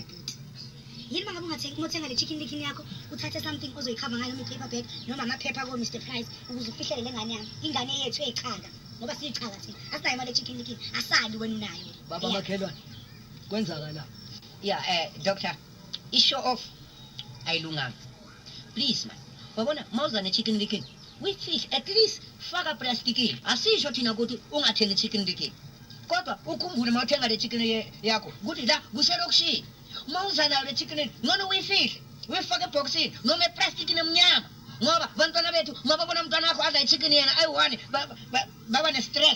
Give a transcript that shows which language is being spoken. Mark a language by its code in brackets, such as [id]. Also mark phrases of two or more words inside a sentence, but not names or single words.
[zu] Yini mangabe ungathenga le chicken licken yakho uthathe something ozoyikhava ngayo [en] paper bag [zu] noma amaphepha ko Mr Price ukuze ufihlele lengane yami. Ingane yethu eyichanga. Ngoba siyichanga thina. Asinayo imali chicken licken. Asali wena unayo. baba makhelwane kwenzakala [en] Yeah, doctor. [zu] I-show off ayilunganga. [en] Please man. [zu] Wabona mawuza ne-chicken licken. [en] With fish at least [zu] faka plastic. Asisho thina ukuthi ungathengi chicken licken. Kodwa ukhumbule mawuthenga le chicken yakho ukuthi la kuselokushini. Mawuza nayo le chicken ngcono uyifihle. Uyifake eboxini noma eplastic nemnyama. Ngoba bantwana bethu mababona umntwana wakho adla i-chicken yena ayi-1 baba ne-stress.